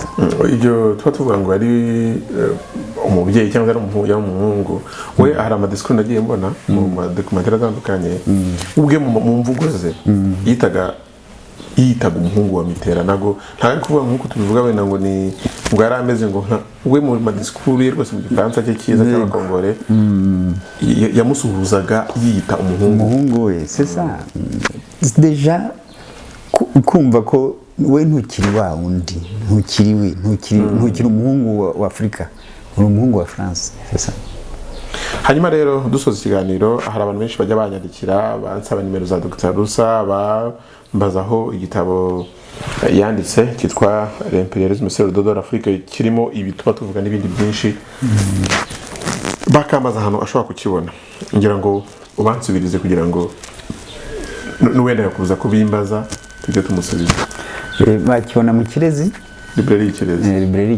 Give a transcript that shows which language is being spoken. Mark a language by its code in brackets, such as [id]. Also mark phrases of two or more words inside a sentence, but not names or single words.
[rw] Ibyo tuba tuvuga ngo ari umubyeyi cyangwa ari umuhungu, we hari amadiscours nagiye mbona mu madocumentary atandukanye, ubwe mu mvugo ze yitaga umuhungu wa Mitera. Nago nta kuvuga nk'uko tubivuga wenda ngo ni ngo yari ameze ngo we mu madiscours ye rwose mu Gifaransa cye cyiza cy'abakongore yamusuhuzaga yita umuhungu we. [fr] C'est ça. [rw] Déjà kumva ko we ntukiri wa undi, ntukiri umuhungu wa Afrika, uri umuhungu wa France. [fr] C'est ça. [rw] Hanyuma rero dusoza ikiganiro, hari abantu benshi bajya banyandikira bansaba nimero za Dr. Rusa, bambazaho igitabo yanditse cyitwa L'Impérialisme c'est le dos de l'Afrique, kirimo ibi tuba tuvuga n'ibindi byinshi, bakambaza ahantu ashobora kukibona. Ngira ngo ubansubirize kugira ngo n'uwenda yakuza kubimbaza tujye tumusubiza. Bakibona mu Kirezi, Librairie